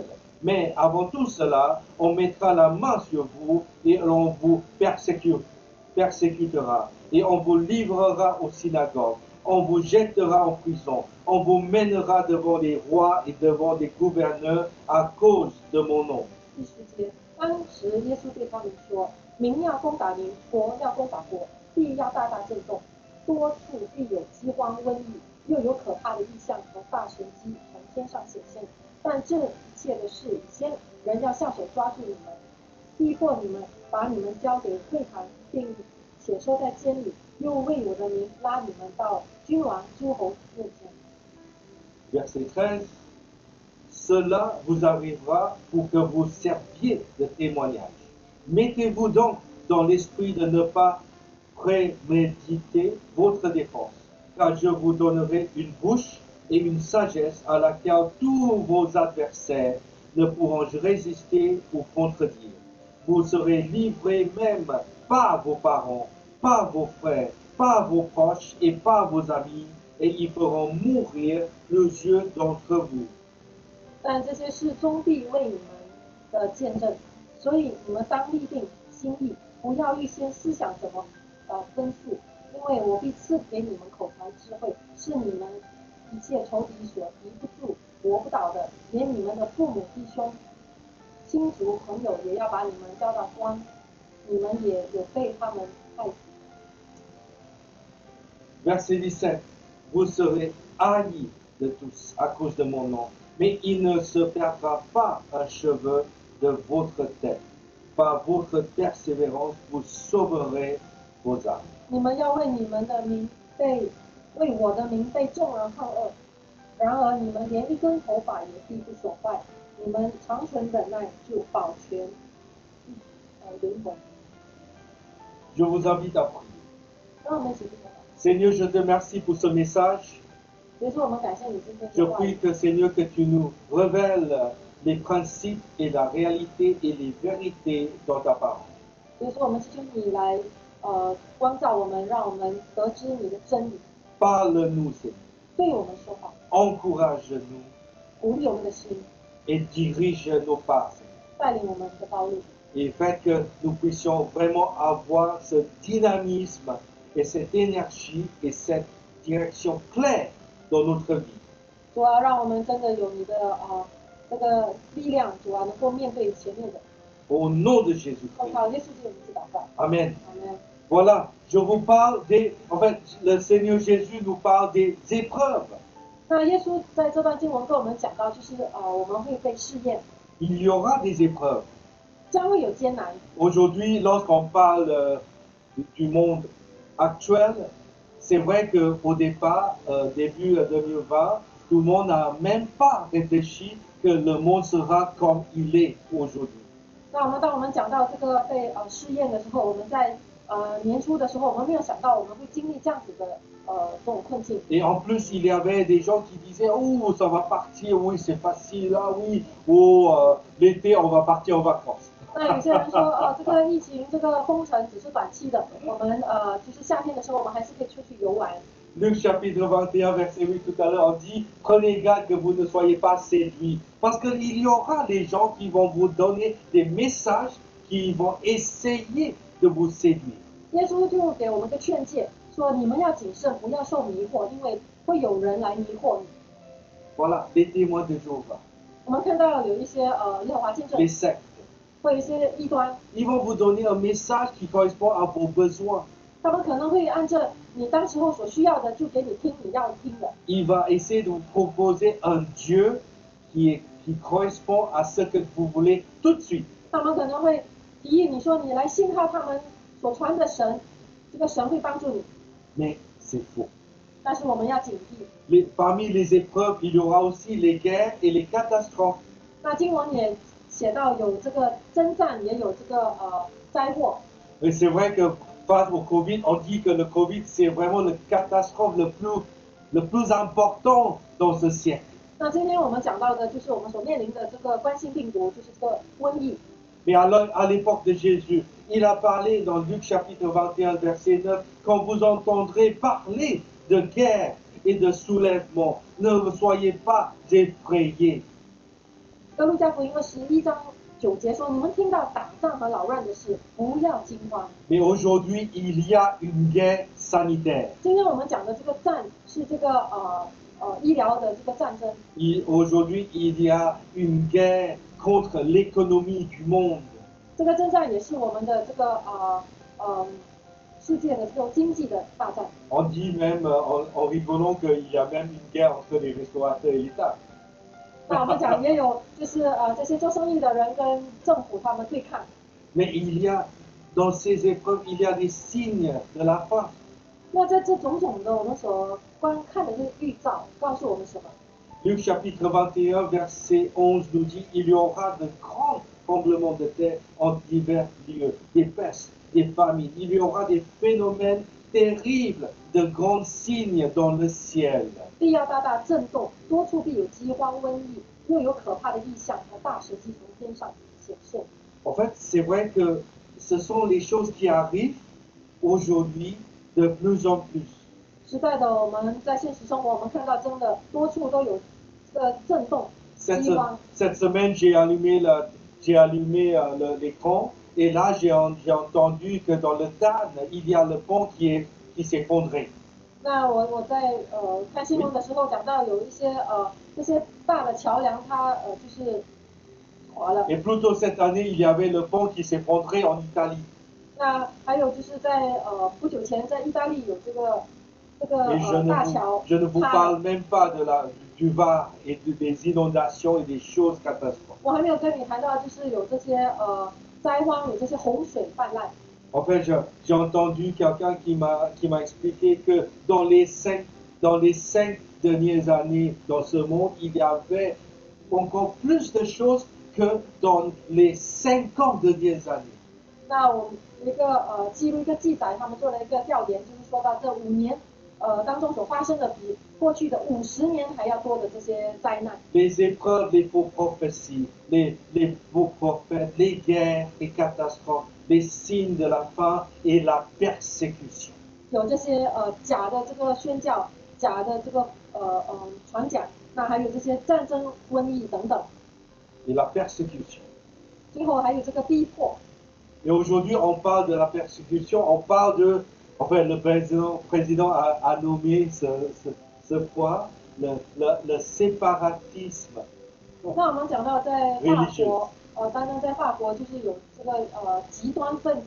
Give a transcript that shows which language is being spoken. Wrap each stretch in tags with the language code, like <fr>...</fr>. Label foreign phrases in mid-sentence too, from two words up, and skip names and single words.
<fr>Mais avant tout cela, on mettra la main sur vous et on vous persécutera et on vous livrera aux synagogues. On vous jettera en prison, on vous mènera devant les rois et devant les gouverneurs à cause de mon nom.</fr> <zh>第10节，当时耶稣对他们说：“民要攻打民，国要攻打国，地要大大震动，多处必有饥荒、瘟疫，又有可怕的异象和大神迹从天上显现。但这一切的事已经人要下手抓住你们，逼迫你们，把你们交给会堂，并且收在监里，又为我的名拉你们到君王、诸侯面前。</zh> <fr>Verset 13. Cela vous arrivera pour que vous serviez de témoignage. Mettez-vous donc dans l'esprit de ne pas préméditer votre défense, car je vous donnerai une bouche et une sagesse à laquelle tous vos adversaires ne pourront résister ou contredire. Vous serez livrés même par vos parents, par vos frères, par vos proches et par vos amis, et ils feront mourir plusieurs d'entre vous.</fr> <zh>但这些事终必为你们的见证，所以你们当立定心意，不要预先思想怎么分数，因为我必赐给你们口才智慧，是你们一切仇敌所敌不住、搏不倒的，连你们的父母、弟兄、亲族、朋友也要把你们交到光，你们也有被他们害死。</zh> <fr>Verset 17. Vous serez haïs de tous à cause de mon nom, mais il ne se perdra pas un cheveu de votre tête. Par votre persévérance, vous sauverez vos âmes.</fr> <zh>你们要为你们的名为我的名被众人恨恶，然而你们连一根头发也必不损坏，你们长存忍耐，就保全灵魂。</zh> <fr>Je vous invite à prier.</fr> <zh>让我们一起去祷告。</zh> <fr>Seigneur, je te remercie pour ce message.</fr> <zh>比如说，我们感谢你今天</zh> <fr>Je</fr> <zh>的话语</zh> <fr>prie que Seigneur, que tu nous révèles les principes et la réalité et les vérités dans ta parole.</fr> <zh>比如说，我们祈求你来光照我们，让我们得知你的真理，</zh> <fr>Parle-nous, Seigneur.</fr> <zh>对我们说话，</zh> <fr>Encourage-nous</fr> <zh>鼓励我们的心，</zh> <fr>et dirige nos pas, Seigneur.</fr> <zh>带领我们的道路，</zh> <fr>Et fait que nous puissions vraiment avoir ce dynamisme et cette énergie et cette direction claire dans notre vie.</fr> <zh>主啊，让我们真的有你的这个力量，主啊，能够面对前面的。</zh> <fr>Au nom de Jésus</fr> <zh>奉</zh> <fr>Christ.</fr> <zh>靠耶稣基督的名字祷告，</zh> <fr>Amen.</fr> <zh>阿门。</zh> <fr>Voilà, je vous parle des... En fait, le Seigneur Jésus nous parle des épreuves.</fr> <zh>那耶稣在这段经文跟我们讲到，就是我们会被试验，</zh> <fr>Il y aura des épreuves.</fr> <zh>将会有艰难。</zh> <fr>Aujourd'hui, lorsqu'on parle du monde actuel, c'est vrai qu'au départ, début 2020, tout le monde n'a même pas réfléchi que le monde sera comme il est aujourd'hui.</fr> <zh>那当我们讲到这个被试验的时候，我们在年初的时候，我们没有想到我们会经历这样子的这种困境。</zh> <fr>Et en plus, il y avait des gens qui disaient, oh, ça va partir, oui, c'est facile, là, oui, oh, l'été, on va partir en vacances.</fr> <zh>那有些人说，这个疫情、这个封城只是短期的，我们就是夏天的时候，我们还是可以出去游玩。</zh> <fr>Luc chapitre 21, verset 8, tout à l'heure, on dit, prenez garde que vous ne soyez pas séduits. Parce qu'il y aura des gens qui vont vous donner des messages qui vont essayer de vous séduire.</fr> <zh>耶稣就给我们个劝诫，说你们要谨慎，不要受迷惑，因为会有人来迷惑你。</zh> <fr>Voilà, les témoins de Jéhovah,</fr> <zh>我们看到有一些耶和华见证</zh> <fr>les，sectes.</fr> <zh>会有一些异端，</zh> <fr>Ils vont vous donner un message qui correspond à vos besoins.</fr> <zh>他们可能会按照你当时候所需要的，就给你听你要听的。</zh> <fr>Il va essayer de vous proposer un Dieu qui correspond à ce que vous voulez tout de suite.</fr> <zh>他们可能会提议你说你来信靠他们所传的神，这个神会帮助你。</zh> <fr>Mais c'est faux.</fr> <zh>但是我们要警惕。</zh> <fr>Parmi les épreuves, il y aura aussi les guerres et les catastrophes.</fr> <zh>那经文也写到有这个征战，也有这个灾祸。</zh> <fr>Et c'est vrai que face au Covid, on dit que le Covid, c'est vraiment la catastrophe le plus important dans ce siècle.</fr> <zh>那今天我们讲到的就是我们所面临的这个冠心病毒，就是这个瘟疫。</zh> <fr>Mais à l'époque de Jésus, il a parlé dans Luc chapitre 21, verset 9, quand vous entendrez parler de guerre et de soulèvement, ne soyez pas effrayés.</fr> <zh>哥路加福音21章9节说：“你们听到打仗和扰乱的事，不要惊慌。”</zh> <fr>Mais aujourd'hui, il y a une guerre sanitaire.</fr> <zh>今天我们讲的这个战是这个医疗的这个战争。</zh> <fr>Aujourd'hui, il y a une guerre contre l'économie du monde.</fr> <zh>这个征战也是我们的这个世界的这种经济的大战。</zh> <fr>On dit même en rigolant qu'il y a même une guerre entre les restaurateurs et l'État.</fr> <zh>那我们讲也有就是这些做生意的人跟政府他们对抗。</zh> <fr>Mais dans ces épreuves, il y a des signes de la fin.</fr> <zh>那在这种种的我们所观看的这个预兆，告诉我们什么？</zh> <fr>Luc chapitre 21, verset 11 nous dit, il y aura de grands tremblements de terre en divers lieux, des pestes, des famines. Il y aura des phénomènes terribles, de grands signes dans le ciel.</fr> <zh>地要大大震动，多处必有饥荒、瘟疫，又有可怕的异象和大神迹从天上显现。</zh> <fr>En fait, c'est vrai que ce sont les choses qui arrivent aujourd'hui de plus en plus.</fr> <zh>时代的我们在现实生活，我们看到真的多处都有这个震动、饥荒。</zh> <fr>Cette semaine, j'ai allumé l'écran et là, j'ai entendu que dans le Tarn, il y a le pont qui s'est effondré.</fr> <zh>那我在看新闻的时候讲到有一些这些大的桥梁它就是滑了。</zh> <fr>Et plus tôt cette année, il y avait le pont qui s'est effondré en Italie.</fr> <zh>那还有就是在不久前在意大利有这个</zh> <fr>Et je ne vous parle même pas du Var et des inondations et des choses catastrophiques.</fr> <zh>我还没有跟你谈到就是有这些灾荒，有这些洪水泛滥。</zh> <fr>En fait, j'ai entendu quelqu'un qui m'a expliqué que dans les cinq dernières années dans ce monde, il y avait encore plus de choses que dans les 50 dernières années.</fr> <zh>那我们一个记录一个记载，他们做了一个调研，就是说到这5年当中所发生的比过去的50年还要多的这些灾难。</zh> <fr>Les épreuves, les faux prophéties, les faux prophètes, les guerres, les catastrophes, les signes de la fin et la persécution.</fr> <zh>有这些假的这个宣教，假的这个传讲，那还有这些战争、瘟疫等等。</zh> <fr>Et la persécution.</fr> <zh>最后还有这个逼迫。</zh> <fr>Et aujourd'hui, on parle de la persécution, on parle de... Enfin, le président a nommé ce point le séparatisme.</fr> <zh>那我们讲到在法国，单单在法国就是有这个极端分子，</zh>